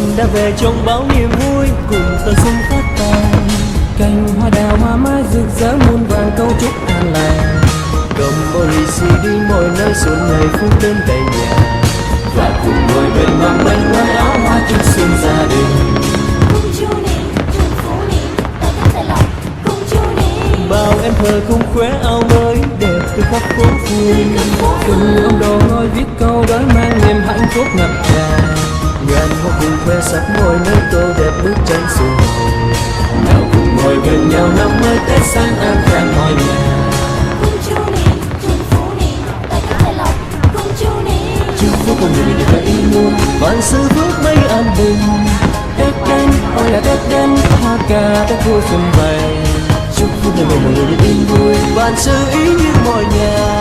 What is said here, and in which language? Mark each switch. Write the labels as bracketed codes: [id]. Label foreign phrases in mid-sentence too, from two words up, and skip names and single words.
[vi] về trong bao niềm vui cùng tờ xuân phát tàn. Cành hoa đào hoa mai rực rỡ muôn vàng câu chúc an lành. Cầm bao lì xì đi mọi nơi xuân này phút đến đầy nhà, và cùng ngồi bên mâm bên ngoài áo hoa chúc xuân gia đình. [zh] 共祝你, 祝福你，大家快乐，共祝你。 [vi] bao em thơ cùng khoe áo mới đẹp từ khắp phố phường. Cùng ông đồ ngồi viết câu đối mang niềm hạnh phúc ngập tràn. Ngàn hoa cùng khoe sắc mọi nơi tô đẹp bức tranh xuân. Nào cùng ngồi bên nhau năm mới Tết sang an khang mọi nhà. [zh] 共祝你，祝福你，大家快乐，共祝你。 [vi] Chúc phúc con người được ý muốn, vạn sự phước mấy an bình. Tết đến, ôi là Tết đến, hoa ca Tết vui xuân về. Chúc phúc đời mọi người được yên vui, vạn sự ý như mọi nhà.